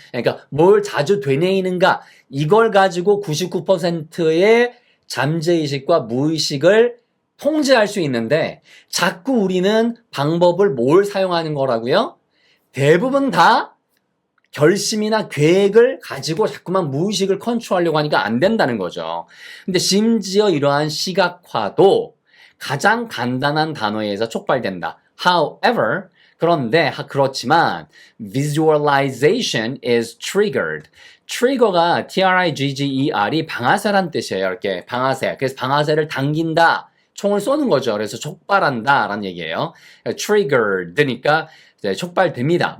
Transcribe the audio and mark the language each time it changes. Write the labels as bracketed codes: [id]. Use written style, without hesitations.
[ko] 그러니까 뭘 자주 되뇌이는가 이걸 가지고 99%의 잠재의식과 무의식을 통제할 수 있는데 자꾸 우리는 방법을 뭘 사용하는 거라고요? 대부분 다 결심이나 계획을 가지고 자꾸만 무의식을 컨트롤하려고 하니까 안 된다는 거죠. 근데 심지어 이러한 시각화도 가장 간단한 단어에 의해서 촉발된다. [en] However, [ko] 그런데 그렇지만 [en] visualization is triggered. [ko] trigger가 trigger이 방아쇠란 뜻이에요. 이렇게 방아쇠. 그래서 방아쇠를 당긴다. 총을 쏘는 거죠. 그래서 촉발한다 라는 얘기예요. triggered니까 촉발됩니다.